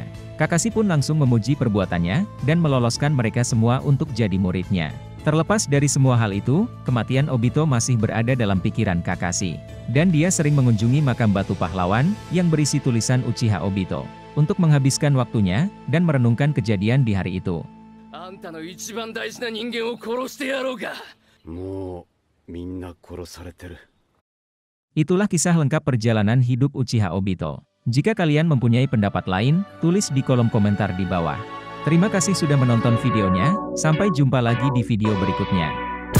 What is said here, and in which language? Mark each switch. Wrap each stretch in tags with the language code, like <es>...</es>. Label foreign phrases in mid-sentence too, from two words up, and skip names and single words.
<id>Kakashi pun langsung memuji perbuatannya, dan meloloskan mereka semua untuk jadi muridnya. Terlepas dari semua hal itu, kematian Obito masih berada dalam pikiran Kakashi. Dan dia sering mengunjungi makam batu pahlawan, yang berisi tulisan Uchiha Obito. Untuk menghabiskan waktunya, dan merenungkan kejadian di hari itu.</id> <ja>あんたの一番大事な人間を殺してやろうが。もうみんな殺されてる。</ja> <id>Itulah kisah lengkap perjalanan hidup Uchiha Obito. Jika kalian mempunyai pendapat lain, tulis di kolom komentar di bawah. Terima kasih sudah menonton videonya, sampai jumpa lagi di video berikutnya.</id>